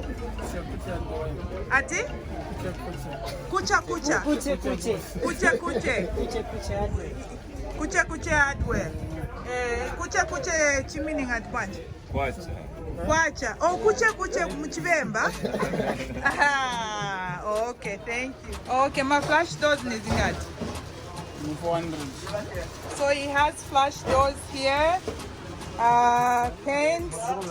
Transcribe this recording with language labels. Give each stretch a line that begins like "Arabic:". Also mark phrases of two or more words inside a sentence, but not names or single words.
Nyanja: Ati? Kucha Kucha. Kuche Kuche. Kucha Kuche. Kuche Kuche hardware. Kucha Kuche hardware. Kucha Kuche chimini ngati kwanje? Kwacha. Kwacha. Oh, Kucha Kuche mchivemba?
English: Ah, okay, thank you. Okay, my flash doors
Nyanja: ni zingati?
English: 400. So he has flash doors here. Paints.